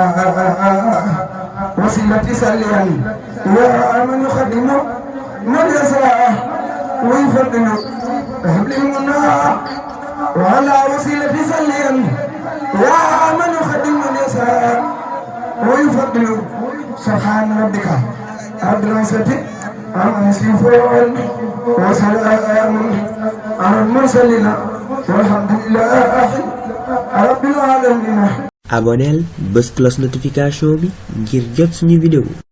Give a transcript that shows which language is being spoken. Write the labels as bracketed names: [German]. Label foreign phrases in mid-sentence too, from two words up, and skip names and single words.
[Arabic] وسيلة سليا يا من يخدمه من يسعى ويفضل هب لي المنى وعلى وسيلة سليا يا من يخدم من يسعى ويفضل سبحان ربك رب العزة عما يصفون وسلام على المرسلين والحمد لله رب العالمين. [Wolof] aboneel bës [French] cloche notification [Wolof] bi ngir jot suñu vidéo